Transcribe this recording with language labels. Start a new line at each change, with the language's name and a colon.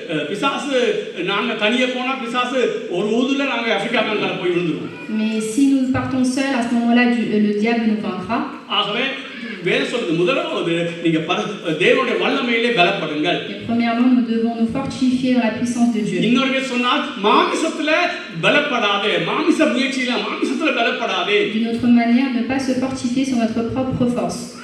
Tamil: பிசாசு நாங்க தனியே போனா பிசாசு ஒரு ஊதுல நாங்க ஆப்பிரிக்கா கண்டல போய் விழுந்துருவோம்.
French: Mais si nous partons seuls à ce moment-là le diable nous vaincra.
Tamil: ஆகவே வேற சொல்றது முதலாவது நீங்க தேவனுடைய வல்லமையிலே பலப்படுங்கள்.
French: Premièrement nous devons nous fortifier dans la puissance de Dieu.
Tamil: இன்னொரு சொன்னால் மாமிசத்துல பலப்படாதே. மாமிச முயற்சியில மாமிசத்துல பலப்படாதே.
French: D'une autre manière ne pas se fortifier sur notre propre force.